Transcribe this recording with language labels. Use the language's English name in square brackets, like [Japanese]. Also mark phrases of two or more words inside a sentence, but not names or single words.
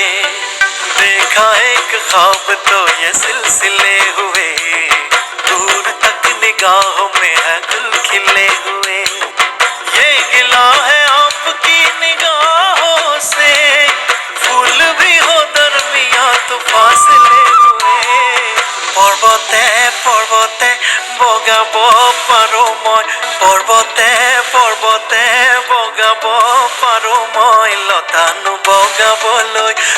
[Hindi] देखा एक ख्वाब तो ये सिलसिले हुए, दूर तक निगाहों में है गुल खिले हुए। ये गिला है आपकी निगाहों से, फूल भी हो दरमिया तो फासले हुए। [Assamese] পৰ্বতে পৰ্বতে বগাব পাৰো মই, পৰ্বতে পৰ্বতে বগাব পাৰো মই, লতানো বগাবলৈ